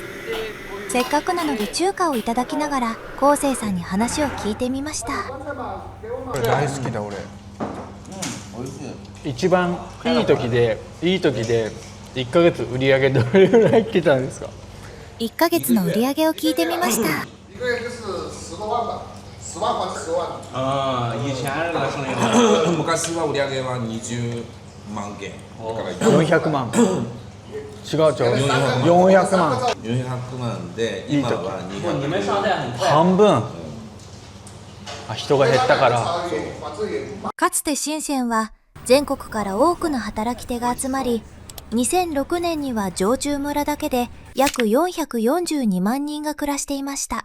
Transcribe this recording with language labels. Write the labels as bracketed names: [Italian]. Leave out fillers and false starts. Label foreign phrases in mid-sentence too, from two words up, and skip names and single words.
[Japanese] せっかくなので中華をいただきながら昴生さんに話を聞いてみました。これ大好きだ俺。一番いい時で1ヶ月売り上げどれぐらい来たんですか 1ヶ月の売り上げを聞いてみました。 [Chinese] 一个月就是10多万吧，10万还是10万？ [Japanese] 以前のその昔は売り上げは20万件だから 400万違う400万 400万で今は200万半分人が減ったからかつて深センは全国から多くの働き手が集まり、2006年には常駐村だけで約442万人が暮らしていました。